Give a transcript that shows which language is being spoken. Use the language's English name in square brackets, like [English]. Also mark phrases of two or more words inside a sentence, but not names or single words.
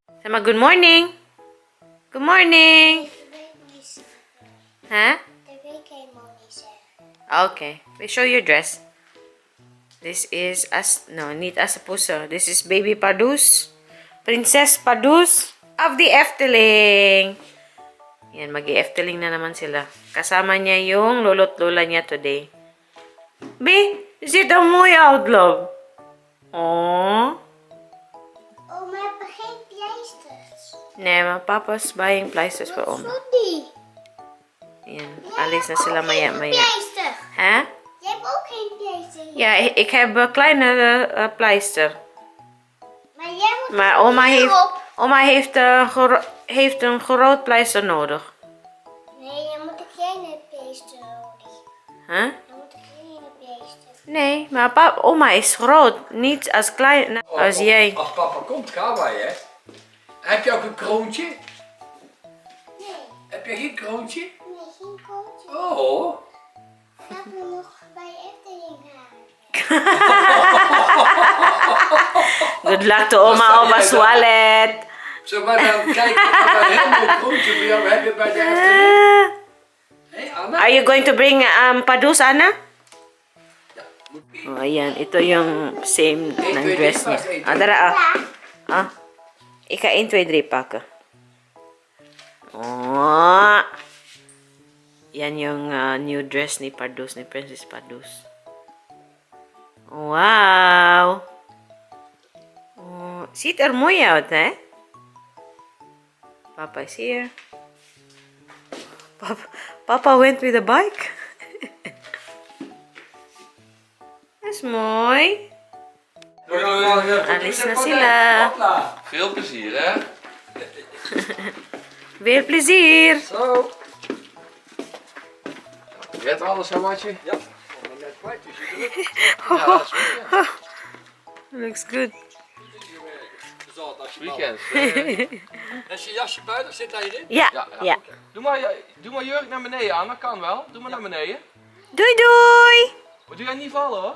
[English] Good morning. Good morning. Huh? Okay. Show your dress. This is neat as a puso. This is baby Padus. Princess Padus of the Efteling. [Filipino] Yan, mag-i-Efteling na naman sila. Kasama niya yung lolo't lola niya today. [English] Be, is it a mooi out, love? Oh. [Dutch] Oh, maar we hebben geen pleisters. Nee, maar [English] papa's buying [Dutch] pleisters voor oma. Sorry. [Filipino] Yan, alis na sila maya-maya. [Dutch] Pleister. Hè? Jij hebt ook geen pleister. Ja, ik heb een kleine pleister. Maar jij moet Maar oma heeft een groot pleister nodig. Nee, je moet een kleine pleister nodig. Huh? Je moet een kleine pleister. Nee, maar oma is groot. Niet als klein als jij. Als papa komt, gaan wij, hè? Heb je ook een kroontje? Nee, Heb je geen kroontje? nee, geen kootje. Oh. Laten we nog bij Efteling gaan. [English] Good luck to oma Oma's wallet. [Dutch] Zullen we dan kijken of we een heel mooi kroontje voor jou hebben bij de Efteling? Hé, Anna? [English] Are you going to bring Padus, Anna? [Dutch] Ja, moet [Filipino] Oh, ayan. Ito yung same ng dress niya. [Dutch] Dara Ik ga 1, 2, 3 pakken. Oh. [Filipino] Yan yung [English] new dress [Filipino] ni Padus, ni Princess Padus. [Dutch] Wow. Oh, ziet er mooi uit, hè? [English] Papa is here. Papa went with a bike. [Dutch] Dat is mooi. [Filipino] Alis na sila. [Dutch] Veel plezier, hè? Veel plezier. Zo. Red alles, hè, Matje? Ja. Ja, dat is goed, ja. [English] Looks good. Weekend. [Dutch] Is je jasje buiten of zit hij erin? Ja, ja. Doe maar jurk naar beneden aan, dat kan wel. Doe maar naar beneden. Doei doei. Maar doe jij niet vallen, hoor.